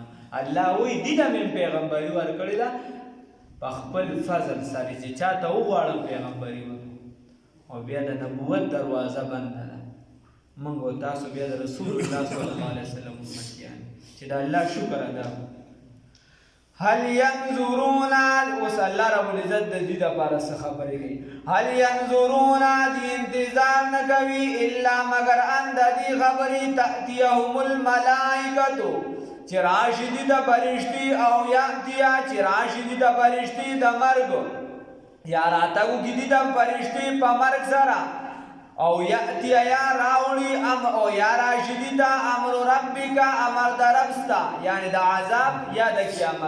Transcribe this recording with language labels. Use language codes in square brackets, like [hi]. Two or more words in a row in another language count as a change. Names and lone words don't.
[ps] الله وایي دې ته مې پیغمبري ورکړې ده په خپل فضل سره چې چاته وغواړم پیغمبري وکړم. او بیا د نبوت دروازه بنده ده. موږ او تاسو بیا د رسول الله [ar] صلی الله علیه وسلم [ps] امتیان چې د الله شکر ادا کړو. [ar] هل ينظرون، [ps] اوس الله رب العزت د دې دپاره څه خبرې کوي؟ [ar] هل ينظرون، [ps] دې انتظار نه کوي الا مگر ان د دې خبرې [ar] تأتیهم الملائکة [ps] چې راشي دي د فرشتي او یاتیا چې راشي دي د فرشتي د مرګ یا راتګو کې دي د فرشتي په مرګ سره او یاتیا یا راوړي او یا راشي دي د [ar] امر ربک [ps] امر د ربستا یعنی د عذاب یا د قیامت.